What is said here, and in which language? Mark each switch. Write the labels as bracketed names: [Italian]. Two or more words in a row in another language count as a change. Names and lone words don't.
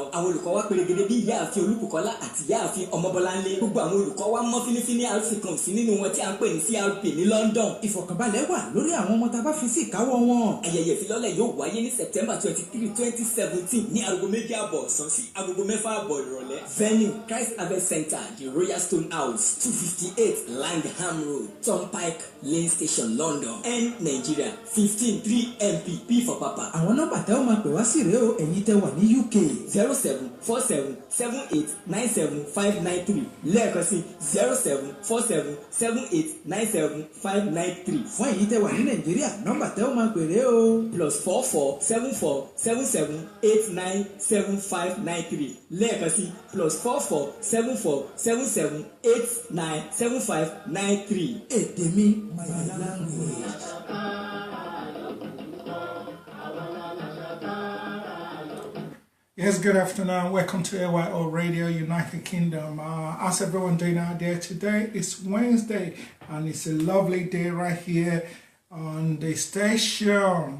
[Yoruba] Àwọn olùkọ́ wa pérégedé bí ìyáàfin Olúbùkọ́lá àti ìyáàfin Ọmọbọ́láńlé. Gbogbo àwọn olùkọ́ wa mọ́ fínífíní àrífín sí nínú wọn tí a ń pè ní CRP ní London. Ìfọ̀kànbalẹ̀ wà lórí àwọn ọmọ tá a bá fi sí ìkáwọ́ wọn. Ayẹyẹ ìfilọ́lẹ̀ yóò wáyé ní September 23, 2017 ní aago 2 àbọ̀ ọ̀sán sí aago 6 àbọ̀ ìrọ̀lẹ́. [English] Venue Christ Harvest Center, the Royal Stone House, 258 Langham Road, Turnpike Lane Station, London, N Nigeria, 15 3MP P for Papa. [Yoruba] Àwọn nọ́mbà tẹ́ ó máa pè wá sí rèé o ẹ̀yin tẹ́ wà ní UK. 074778975993 lẹ́ẹ̀kan sí 074778975993. Fún ẹ̀yin tẹ́ wà ní Nàìjíríà nọ́mbà tẹ́ ó máa pè rèé o. +447477897593 lẹ́ẹ̀kan sí +447477897593. Èdè mi [English] my language. Yes, good afternoon. Welcome to AYO Radio, United Kingdom. How's everyone doing out there today? It's Wednesday, and it's a lovely day right here on the station.